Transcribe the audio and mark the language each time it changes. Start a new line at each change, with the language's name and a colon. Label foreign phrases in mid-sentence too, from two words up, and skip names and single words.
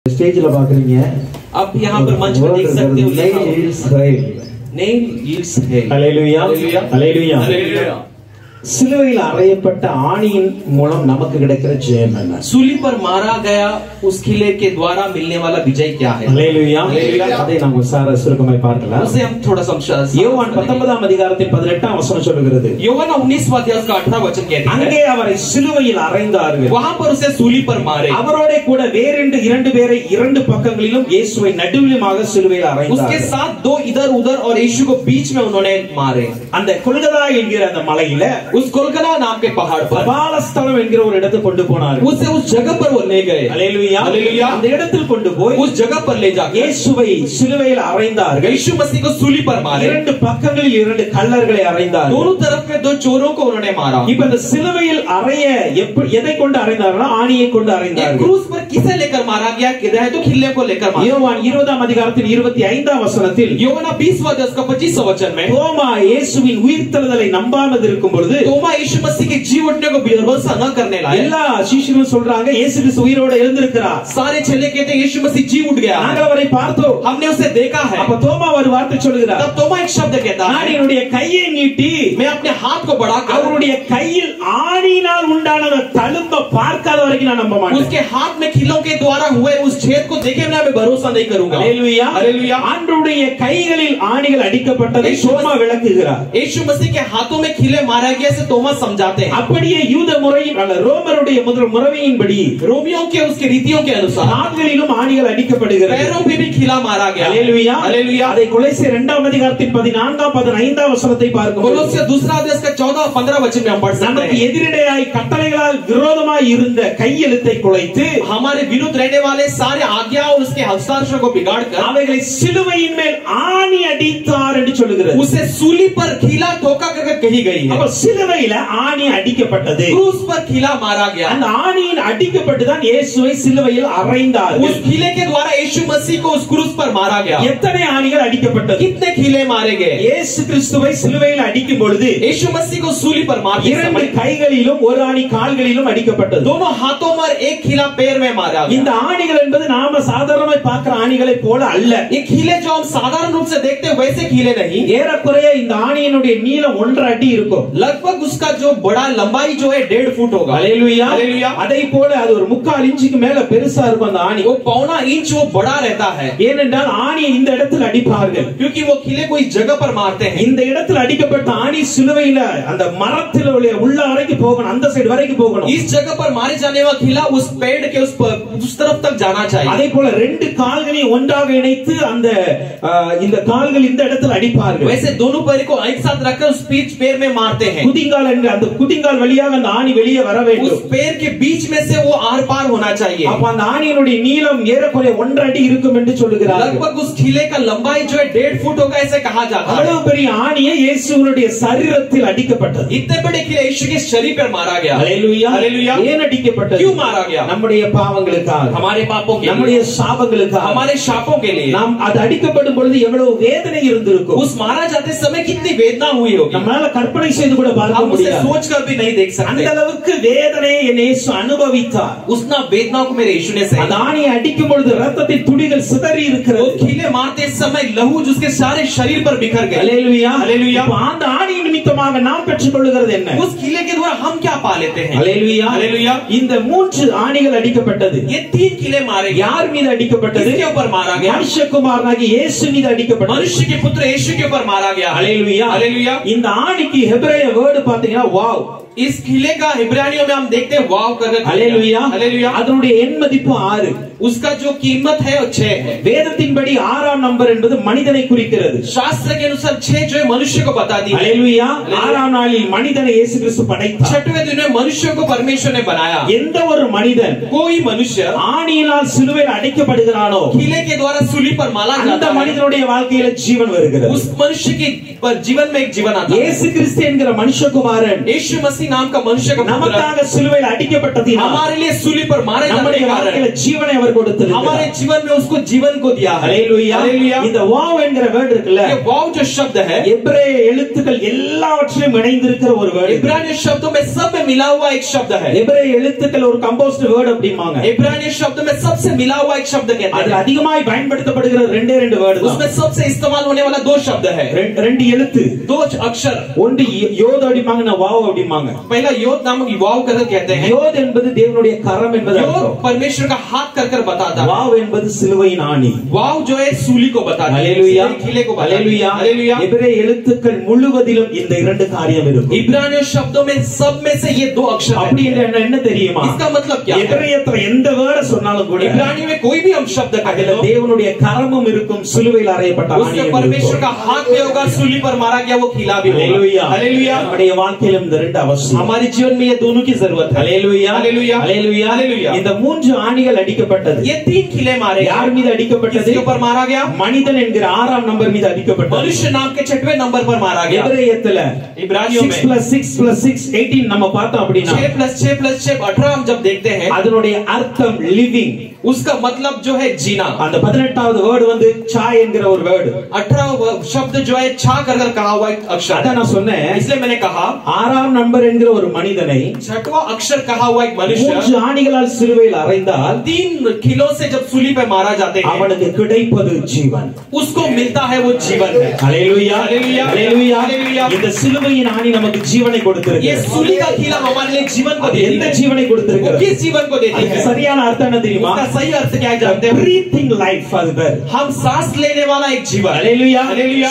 Tamil: ஸ்டேஜ்ல பாக்றீங்க
Hindi: अब यहाँ पर मंच पर देख सकते हो नेल यील्ड्स है
Tamil: हालेलुया हालेलुया हालेलुया சிலுவையில் அறையப்பட்ட ஆணியின் மூலம் நமக்கு கிடைக்கிற ஜெயம் என்ன?
Hindi: सूली पर मारा गया उस किले के द्वारा मिलने वाला विजय क्या है?
Tamil: हालेलुया அதை நாம் சுருக்கமாய் பார்க்கலாம்.
Hindi: उसे हम थोड़ा समझा.
Tamil: யோவான் 19ஆம் அதிகாரத்தின் 18ஆம் வசனம் சொல்கிறது.
Hindi: யோவான் 19वां अध्याय का 18वां वचन कहता है
Tamil: அங்கே அவரை சிலுவையில் அறைந்தார்கள்.
Hindi: वहां पर उसे सूली पर मारे.
Tamil: அவரோட கூட வேற இரண்டு பேரை இரண்டு பக்கங்களிலும் இயேசுவை நடுவிலுமாக சிலுவையில் அறைந்தார்கள்.
Hindi: उसके साथ दो इधर उधर और यीशु को बीच में उन्होंने मारे.
Tamil: அந்த கொல்கதா என்கிற அந்த மலையில
Hindi: उस गोलगोथा नाम के पहाड़ पर
Tamil: பாலஸ்தலம் என்கிற ஒரு இடத்துக்கு கொண்டு போனார்கள்.
Hindi: उसे उस जगह पर वो ले गए. हालेलुया हालेलुया
Tamil: அந்த இடத்தில் கொண்டு போய்
Hindi: उस जगह पर ले जाकर
Tamil: இயேசுவை சிலுவையில் அறைந்தார்கள்.
Hindi: यीशु मसीह को सूली पर मारे.
Tamil: இரண்டு பக்கங்களில் இரண்டு கல்லர்களை அறைந்தார்கள்.
Hindi: दोनों तरफ में दो चोरों को उन्होंने मारा.
Tamil: இப்ப இந்த சிலுவையில் அறைய எதை கொண்டு அறைந்தார்களா? ஆணியை கொண்டு அறைந்தார்கள்.
Hindi: क्रूस पर किसे लेकर मारा गया? किधर तो खिल्ले को लेकर मारा.
Tamil: யோவான் 20ஆம் அதிகாரத்தின் 25ஆம் வசனத்தில்
Hindi: யோவான் 20वां अध्याय का 25वां वचन में
Tamil: தோமா இயேசுவின் உயிர்த்தெழுதலை நம்பாமல் இருக்கும் பொழுது
Hindi: तोमा यीशु मसीह के जी उठने को भरोसा न करने लगा.
Tamil: எல்லா சீஷர்களும் சொல்றாங்க இயேசு கிறிஸ்து உயிரோட எழுந்திருக்கிறார்.
Hindi: सारे चेले कहते हैं यीशु मसीह जी उठ गया.
Tamil: நாங்கள் அவரை பார்த்தோம்,
Hindi: हमने उसे देखा है.
Tamil: அப்ப தோமா ஒரு வார்த்தை சொல்கிறார்.
Hindi: तब तोमा एक शब्द कहता है
Tamil: நான் என்னுடைய கையை நீட்டி
Hindi: मैं अपने हाथ को बढ़ाकर
Tamil: அவருடைய கையில் ஆணியினால் உண்டான தழும்ப பார்க்காத வரைக்கும் நான் நம்ப மாட்டேன்.
Hindi: उसके हाथ में खिलों के द्वारा हुए उस छेद को देखे बिना मैं भरोसा नहीं करूंगा.
Tamil: हालेलुया हालेलुया ஆண்டவருடைய கைகளில் ஆணிகள் அடிக்கப்பட்டதை தோமா விளக்குகிறார்.
Hindi: यीशु मसीह के हाथों में खिले मारा गया से तोमा समझाते हैं.
Tamil: அப்படியே யூத முறையின் அல்ல ரோமருடைய முறையின்படி
Hindi: रोमियों के उसके रीतियों के अनुसार
Tamil: கால்களிலும் ஆணிகள் அடிக்கப்படுகிறது.
Hindi: पैरों पे भी खिला मारा गया. हालेलुया हालेलुया
Tamil: அதை கொலோசியர் 2ஆம் அதிகாரத்தின் 14ஆம் 15ஆம் வசனத்தை பார்க்கும்போது
Hindi: கொலோசியர் दूसरा अध्याय का 14 15 वचन में हम पढ़ सकते
Tamil: நமக்கு
Hindi: हैं
Tamil: எதிரிடையாய் கட்டளைகளால் விரோதமாய் இருந்த கையெழுத்தை குலைத்து
Hindi: हमारे विरुद्ध रहने वाले सारे आज्ञा और उसके हस्ताक्षर को बिगाड़कर
Tamil: அவைகளை சிலுவையின் மேல் ஆணி அடித்தார் என்று சொல்கிறது.
Hindi: उसे सूली पर खिला ठोका करके कही गई है.
Tamil: அப்ப சிலுவையில ஆணி அடிக்கப்பட்டது.
Hindi: क्रूस पर खिला मारा गया.
Tamil: அந்த ஆணியின் அடிக்கப்பட்டு தான் இயேசுவை சிலுவையில் அறைந்தார்கள்.
Hindi: उस खिले के द्वारा यीशु मसीह को उस क्रूस पर मारा गया.
Tamil: எத்தனை ஆணிகள் அடிக்கப்பட்டது?
Hindi: कितने खिले मारे गए?
Tamil: இயேசு கிறிஸ்துவை சிலுவையில் அடிக்கும் பொழுது
Hindi: यीशु मसीह को सूली पर मारते
Tamil: இரண்டு
Hindi: समय
Tamil: கைகளிலும் ஒரு ஆணி கால்களிலும் அடிக்கப்பட்டது.
Hindi: दोनों हाथों में एक खिला पैर में मारा गया.
Tamil: இந்த ஆணிகள் என்பது நாம சாதாரணமாய் பார்க்கிற ஆணிகளை போல அல்ல.
Hindi: ये खिले जो हम साधारण रूप से देखते हैं वैसे खिले नहीं.
Tamil: ஏறக்குறைய இந்த ஆணியினுடைய நீளம் 1.5 அடி இருக்கும்.
Hindi: लगभग उसका जो बड़ा लंबाई जो है 1.5 फुट होगा. हालेलुया हालेलुया
Tamil: அதை போல அது ஒரு 3/4 இன்ச்சுக்கு மேல பெருசா இருக்கும் அந்த ஆணி.
Hindi: वो 1.25 इंच वो बड़ा रहता है.
Tamil: ஏனென்றால் ஆணியை இந்த இடத்தில் அடிப்பார்கள்.
Hindi: क्योंकि वो खिले को इस जगह पर मारते हैं.
Tamil: இந்த இடத்தில் அடிக்கப்பட்ட ஆணி சிலுவையில அந்த மரத்தில் உள்ள வரைக்கும் போகணும், அந்த சைடு வரைக்கும் போகணும்.
Hindi: इस जगह पर मारे जाने वाला खिला उस पेड़ के उस तरफ तक जाना चाहिए.
Tamil: அதே போல ரெண்டு கால்களையும் ஒன்றாக இணைத்து அந்த இந்த கால்கள் இந்த இடத்தில் அடிப்பார்கள்.
Hindi: वैसे दोनों पैर को एक साथ रखकर उस पैर में मारते हैं.
Tamil: குதிங்கால் என்ற அந்த குதிங்கால் வழியாக அந்த ஆணி வெளியே வர வேண்டும்.
Hindi: उस पैर के बीच में से वो आर पार होना चाहिए.
Tamil: அப்ப அந்த ஆணியினுடைய நீளம் ஏறக்குறைய 1.5 அடி இருக்கும் என்று சொல்லுகிறார்கள்.
Hindi: लगभग उस खिले का लंबाई जो है 1.5 फुट होगा ऐसे कहा जाता है.
Tamil: அவ்வளவு பெரிய ஆணியை இயேசுவினுடைய சரீரத்தில் அடிக்கப்பட்டது.
Hindi: इतने बड़े खिले यीशु के शरीर पर मारा गया. हालेलुया हालेलुया
Tamil: ஏன் அடிக்கப்பட்டது?
Hindi: क्यों मारा गया?
Tamil: நம்முடைய பாவங்களுக்காக,
Hindi: हमारे पापों के लिए,
Tamil: நம்முடைய சாபங்களுக்காக,
Hindi: हमारे शापों के लिए.
Tamil: நாம் அது அடிக்கப்படும் பொழுது எவ்வளவு வேதனை இருந்திருக்கும்.
Hindi: उस मारा जाते समय कितनी वेदना हुई होगी.
Tamil: நம்மால கற்பனை செய்து கூட பார்க்க
Hindi: हम उसे
Tamil: முடியாது.
Hindi: सोचकर भी नहीं देख सकते.
Tamil: அந்த அளவுக்கு வேதனையை இயேசு அனுபவித்தார்.
Hindi: उतना वेदना को मेरे यीशु ने सही.
Tamil: அந்த ஆணியை அடிக்கும் பொழுது ரத்தத்தின் துளிகள் சிதறி இருக்கிறது.
Hindi: वो खिले मारते समय लहू जिसके सारे शरीर पर बिखर गए. हालेलुया हालेलुया
Tamil: அந்த ஆணியின் நிமித்தமாக நாம் பெற்றுக்கொள்கிறது என்ன?
Hindi: उस खिले के द्वारा हम क्या पा लेते हैं? हालेलुया हालेलुया
Tamil: இந்த 3 ஆணிகள் அடிக்கப்பட்டது.
Hindi: ये 3 खिले मारे.
Tamil: யார் மீது அடிக்கப்பட்டது?
Hindi: किसके ऊपर मारा गया?
Tamil: மனுஷகுமாரனாகிய இயேசு மீது அடிக்கப்பட்டது.
Hindi: मनुष्य के पुत्र यीशु के ऊपर मारा गया. हालेलुया हालेलुया
Tamil: இந்த ஆணிக்கு
English: Hebrew word
Tamil: பாத்தீங்கன்னா வாவ்.
Hindi: इस खिले का इब्रानियों में हम देखते हैं वाव करके. हालेलुया हालेलुया
Tamil: அதனுடைய எண் மதிப்பு 6.
Hindi: उसका जो कीमत है वो 6 है.
Tamil: வேதத்தின்படி 6ஆம் நம்பர் என்பது மனிதனை குறிக்கிறது.
Hindi: शास्त्र के अनुसार 6 जो है मनुष्य को बताती है.
Tamil: हालेलुया 6ஆம் நாளில் மனிதனை இயேசு கிறிஸ்து படைத்தார்.
Hindi: 6वें दिन में मनुष्य को परमेश्वर ने बनाया.
Tamil: எந்த ஒரு மனிதன்
Hindi: कोई मनुष्य
Tamil: ஆணியினால் சிலுவையில் அடிக்கப்படுகிறானோ
Hindi: खिले के द्वारा सूली पर मारा
Tamil: அந்த
Hindi: जाता है.
Tamil: மனிதனுடைய வாழ்க்கையில ஜீவன் வருகிறது.
Hindi: उस मनुष्य के जीवन में एक जीवन आता है.
Tamil: இயேசு கிறிஸ்து என்கிற மனுஷகுமாரன்
Hindi: यीशु मसीह मसीह नाम का मनुष्य का पुत्र
Tamil: நமக்காக சிலுவையில் அடிக்கப்பட்டதினால்
Hindi: हमारे लिए सूली पर मारे जाने के कारण
Tamil: ஜீவனை அவர் கொடுத்திருக்கிறார்.
Hindi: हमारे जीवन में उसको जीवन को दिया है.
Tamil: ஹalleluya. இந்த வாவ் என்கிற வேர்ட் இருக்குல்ல,
Hindi: ये वाव जो शब्द है
Tamil: எபிரேய எழுத்துக்கள் எல்லாவற்றிலும் இணைந்திருக்கிற ஒரு வேர்ட்.
Hindi: इब्रानी शब्दों में सब में मिला हुआ एक शब्द है.
Tamil: எபிரேய எழுத்துக்கள் ஒரு
English: compost word
Tamil: அப்படிமாங்க.
Hindi: इब्रानी शब्द में सबसे मिला हुआ एक शब्द कहते हैं.
Tamil: அது அதிகமாய் பயன்படுத்தப்படுகிற ரெண்டே ரெண்டு வேர்ட் தான்.
Hindi: उसमें सबसे इस्तेमाल होने वाला दो शब्द है.
Tamil: ரெண்டு எழுத்து,
Hindi: दो अक्षर.
Tamil: ஒன்று யோத் அப்படிமாங்க, வாவ் அப்படிமாங்க.
Hindi: पहला योद नामक वाव कर कहते हैं.
Tamil: யோத் என்பது தேவனுடைய கரம் என்பது
Hindi: योद
Tamil: அர்த்தம்.
Hindi: परमेश्वर का हाथ कर बताता है.
Tamil: வாவ் என்பது சிலுவையின் ஆணி.
Hindi: वाव जो है सूली को बताता है.
Tamil: ஹalleluya.
Hindi: खिले को बताता है.
Tamil: ஹalleluya.
Hindi: हालेलुया.
Tamil: எபிரேய எழுத்துக்கள் முழுவதிலும் இந்த இரண்டு காரியம் இருக்கும்.
Hindi: इब्रानी शब्दों में सब में से ये दो अक्षर
Tamil: அப்படி என்ன தெரியுமா?
Hindi: इसका मतलब क्या है?
Tamil: எபிரேயத்துல எந்த வேர்ட் சொன்னாலும் கூட
Hindi: इब्रानी में कोई भी हम शब्द कहे तो
Tamil: தேவனுடைய கரமும் இருக்கும், சிலுவையில் அறையப்பட்ட ஆணியும்
Hindi: उसमें
Tamil: இருக்கும்.
Hindi: परमेश्वर का हाथ भी होगा, सूली पर मारा गया वो खिला भी होगा.
Tamil: ஹalleluya.
Hindi: हालेलुया.
Tamil: நம்முடைய வாழ்க்கையிலும் இந்த ரெண்டு அவசியம்.
Hindi: हमारे जीवन में ये दोनों की जरूरत है.
Tamil: ஹalleluya.
Hindi: हालेलुया.
Tamil: ஹalleluya.
Hindi: हालेलुया.
Tamil: இந்த மூன்று ஆணிகள் அடிக்கப்பட்டது.
Hindi: ये तीन खिले मारे.
Tamil: யார் மீது அடிக்கப்பட்டது?
Hindi: किसके ऊपर मारा गया?
Tamil: மனிதன் என்கிற 6ஆம் நம்பர் மீது அடிக்கப்பட்டது.
Hindi: मनुष्य नाम के 6वें नंबर पर मारा गया.
Tamil: எபிரேயத்துல
Hindi: इब्रानियों में
Tamil: 6 + 6 + 6 18 நம்ம பார்த்தோம் அப்படினா
Hindi: 6 + 6 + 6 18 हम जब देखते हैं
Tamil: அதனுடைய அர்த்தம் லிவிங்.
Hindi: उसका मतलब जो है जीना.
Tamil: அந்த 18வது வேர்ட் வந்து சா என்கிற ஒரு வேர்ட்.
Hindi: 18वां शब्द जो है छा कर कहा हुआ एक अक्षर.
Tamil: அத நான் சொன்னேன்.
Hindi: इसलिए मैंने कहा
Tamil: 6ஆம் நம்பர் என்கிற ஒரு மனிதனை
Hindi: 6वां अक्षर कहा हुआ एक मनुष्य
Tamil: மூன்று ஆணிகளால் சிலுவையில் அறைந்தால்
Hindi: 3 किलो से जब सूली पे मारा जाते हैं
Tamil: அவனுக்கு கிடைப்பது ஜீவன்.
Hindi: उसको मिलता है वो जीवन है.
Tamil: ஹalleluya.
Hindi: हालेलुया.
Tamil: ஹalleluya.
Hindi: हालेलुया.
Tamil: இந்த சிலுவையின் ஆணி நமக்கு ஜீவனை கொடுத்திருக்கு.
Hindi: ये सूली का खिला हमारे लिए जीवन को देती
Tamil: எந்த
Hindi: है.
Tamil: ஜீவனை கொடுத்திருக்கு?
Hindi: वो किस जीवन को देती है?
Tamil: சரியான அர்த்தம் என்ன தெரியுமா?
Hindi: उसका सही अर्थ क्या है जानते हैं?
English: breathing life
Tamil: அது பேர்.
Hindi: हम सांस लेने वाला एक जीवन.
Tamil: ஹalleluya.
Hindi: हालेलुया.